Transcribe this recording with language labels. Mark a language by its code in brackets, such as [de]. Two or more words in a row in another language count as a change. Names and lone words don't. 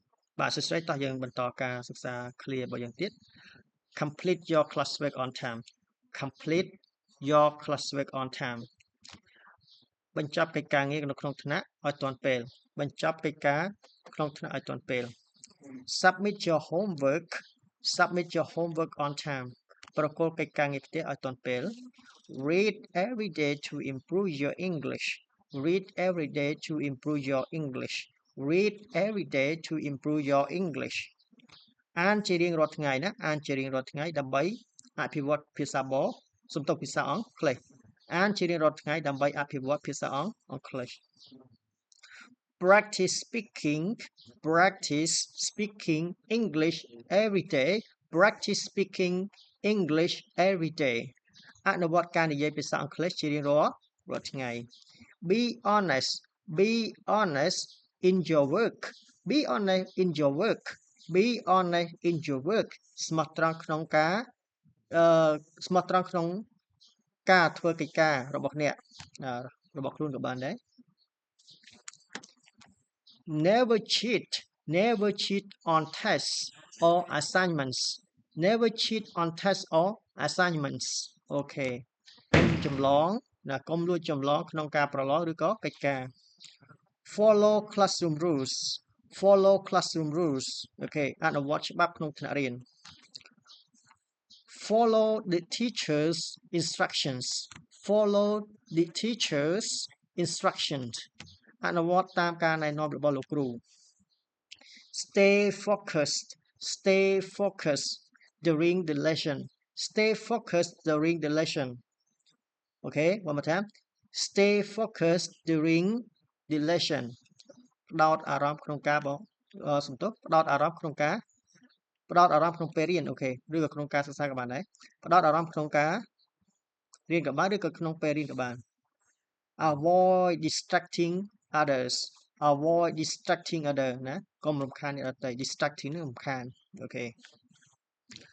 [km] បាទសួស្តីតោះយើងបន្តការសិក្សា clear របស់យើងទៀត [en] complete your classwork on time complete your classwork on time [km] បញ្ចប់កិច្ចការងារនៅក្នុងថ្នាក់ ឲ្យទាន់ពេលបញ្ចប់កិច្ចការក្នុងថ្នាក់ឲ្យទាន់ពេល [en] submit your homework submit your homework on time [km] ប្រគល់កិច្ចការងារផ្ទះឲ្យទាន់ពេល [en] read every day to improve your English read every day to improve your English read every day to improve your English [km] អានជារៀងរាល់ថ្ងៃណាអានជារៀងរាល់ថ្ងៃដើម្បីអភិវឌ្ឍភាសាបរសំទុកភាសាអង់គ្លេសអានជារៀងរាល់ថ្ងៃដើម្បីអភិវឌ្ឍភាសាអង់គ្លេស [en] practice speaking English every day practice speaking English every day [km] អនុវត្តការនិយាយភាសាអង់គ្លេសជារៀងរាល់ថ្ងៃ [en] be honest in your work be honest in your work be honest in your work [km] ស្មោះត្រង់ក្នុងការស្មោះត្រង់ក្នុងការធ្វើកិច្ចការរបស់អ្នករបស់ខ្លួនក៏បានដែរ [en] never cheat on tests or assignments never cheat on tests or assignments [km] អូខេចម្លងណាកុំលួចចម្លងក្នុងការប្រឡងឬក៏កិច្ចការ [en] follow classroom rules follow classroom rules [km] អូខេអនុវត្តច្បាប់ក្នុងថ្នាក់រៀន [en] follow the teacher's instructions follow the teacher's instructions [km] អនុវត្តតាមការណែនាំរបស់លោកគ្រូ [en] stay focused during the lesson stay focused during the lesson អូខេ one more time stay focused during the [km] lesson ផ្ដោតអារម្មណ៍ក្នុងការសំទោសផ្ដោតអារម្មណ៍ក្នុងការផ្ដោតអារម្មណ៍ក្នុងពេលរៀនអូខេឬក៏ក្នុងការសិក្សាក៏បានដែរផ្ដោតអារម្មណ៍ក្នុងការរៀនក៏បានឬក៏ក្នុងពេលរៀនក៏បាន [en] avoid distracting others avoid distracting other [km] ណាកុំរំខានអ្នកដទៃ distracting នឹងរំខានអូខេ